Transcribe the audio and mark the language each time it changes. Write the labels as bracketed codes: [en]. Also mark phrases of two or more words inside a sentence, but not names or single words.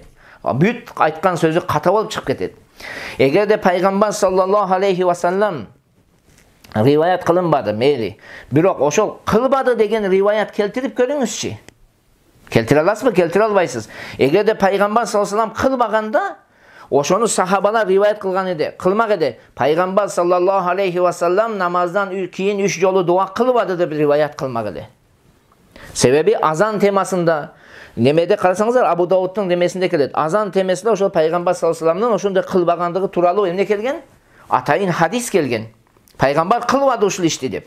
[ky] Бүт айткан сөзү ката болуп чыгып кетет. Эгерде пайгамбар [ar] صلى الله عليه وسلم [ky] риваят кылынбады, мейли. Бирок ошол кылбады деген риваят келтирип көрүңүзчү. Келтире аласызбы, келтире албайсыз. Эгерде пайгамбар [ar] صلى الله عليه وسلم [ky] кылбаганда, ошону сахабалар риваят кылган эди, кылмак эди. Пайгамбар [ar] صلى الله عليه وسلم [ky] намаздан кийин 3 жолу дуа кылбады деп риваят кылмак эди. Себеби азан темасында немеде карасаңыздар, Абу Дауудтун немесинде келет. Азан темесинде ошол Пайгамбар [ar] صلى الله عليه وسلم [ky] ошондой кылбагандыгы тууралуу эмне келген? Атайын хадис келген. Пайгамбар кылбады ушул ишти деп.